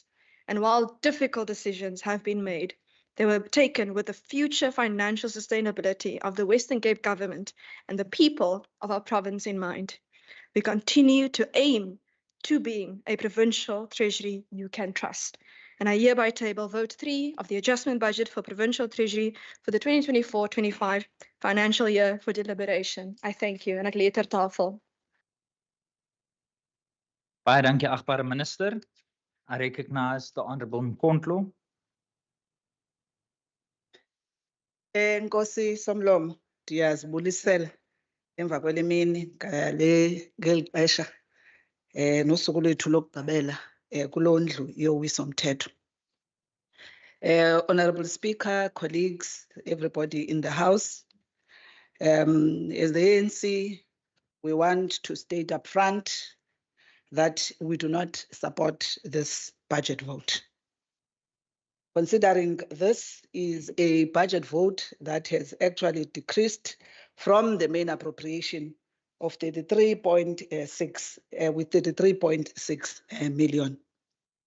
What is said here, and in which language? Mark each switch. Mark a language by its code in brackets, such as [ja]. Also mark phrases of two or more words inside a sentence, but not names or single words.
[en] And while difficult decisions have been made, they were taken with the future financial sustainability of the Western Cape government and the people of our province in mind. We continue to aim to being a provincial treasury you can trust. And I hereby table vote 3 of the adjustment budget for Provincial Treasury for the 2024-25 financial year for deliberation. I thank you, and [af] ek lê ter tafel. Baie dankie, agbare minister. [en] I recognize the Honourable Mkontlo. [xh] Nkosi Somlomo, ndiyazibulisela emva kwele mini ngeli xesha nosuku lwethu lokugqibela kuloo ndlu yowiso-mthetho. [en] Honourable Speaker, colleagues, everybody in the House, as the ANC, we want to state up front that we do not support this budget vote. Considering this is a budget vote that has actually decreased from the main appropriation of 33.6 with 33.6 million.